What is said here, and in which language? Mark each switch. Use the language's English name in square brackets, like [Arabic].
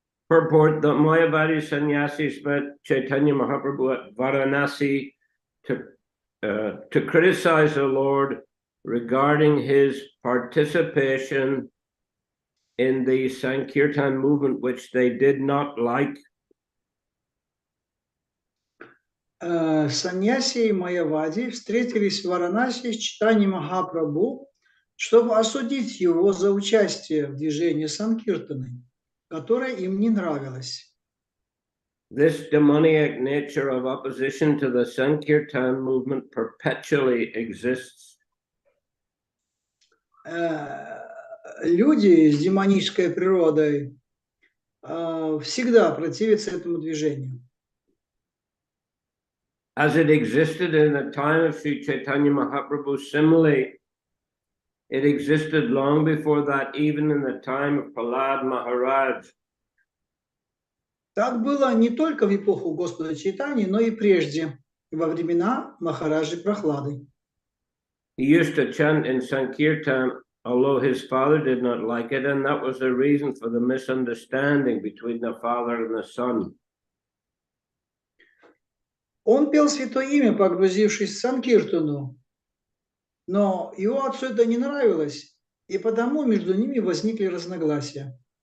[English] Purport: the Mayavadi sannyasis met Chaitanya Mahaprabhu at Varanasi to criticize the Lord regarding his participation in the Sankirtan movement, which they did not like. [Russian] Саньяси и Майявади встретились в Варанаси с Чайтаньей Махапрабху, чтобы осудить его за участие в движении Санкиртаны, которое им не нравилось. [English] This demoniac nature of opposition to the Sankirtan movement perpetually exists. [Russian] Люди с демонической природой всегда противятся этому движению. [English] As it existed in the time of Sri Chaitanya Mahaprabhu, similarly, it existed long before that, even in the time of Prahlad Maharaj. [Russian] Так было не только в эпоху Господа Чайтаньи, но и прежде, во времена Махараджи Прахлады. [English] He used to chant in Sankirtan, although his father did not like it, and that was the reason for the misunderstanding between the father and the son. [Russian] Он пел Святое Имя, погрузившись в Санкиртану, но его отцу это не нравилось, и потому между ними возникли разногласия.